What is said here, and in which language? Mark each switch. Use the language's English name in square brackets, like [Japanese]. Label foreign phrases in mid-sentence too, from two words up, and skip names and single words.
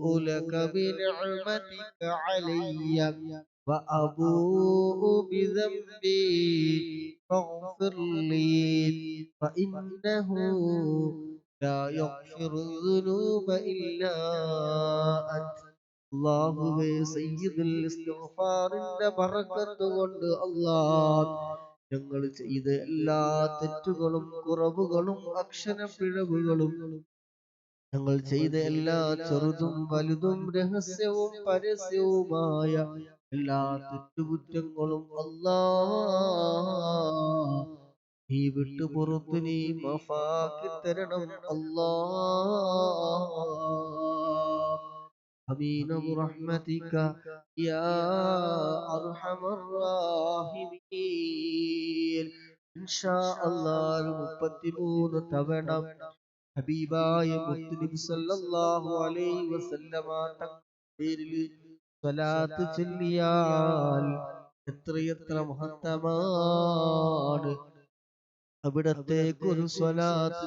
[Arabic] لك بنعمتك علي وأبوء بذنبي فاغفر لي فإنه لا يغفر الذنوب إلا أنت [Malayalam] അല്ലാഹുവേ സയ്യിദുൽ ഇസ്തിഗ്ഫാറിന്റെ ബറക്കത്ത് കൊണ്ട് അല്ലാഹ് ഞങ്ങൾ ചെയ്ത എല്ലാ തെറ്റുകളും കുറവുകളും അക്ഷരപ്പിഴവുകളും ഞങ്ങൾ ചെയ്ത എല്ലാ ചെറുതും വലുതും രഹസ്യവും പരസ്യവുമായ എല്ലാ തെറ്റുകുറ്റങ്ങളും അല്ലാഹ് നീ വിട്ടുപുറത്ത് നീ മാഫാക്കി തരണം അല്ലാഹ് [Arabic] آمين برحمتك يا أرحم الراحمين إن شاء الله [Malayalam] 33 തവണ ഹബീബായ മുത്തുനബി [Arabic] صلى الله عليه وسلم [Malayalam] തക്ബീരിൽ സ്വലാത്ത് ചൊല്ലിയാൽ എത്രയെത്ര മഹത്തമാണ് അവിടത്തേക്ക് ഒരു സ്വലാത്ത്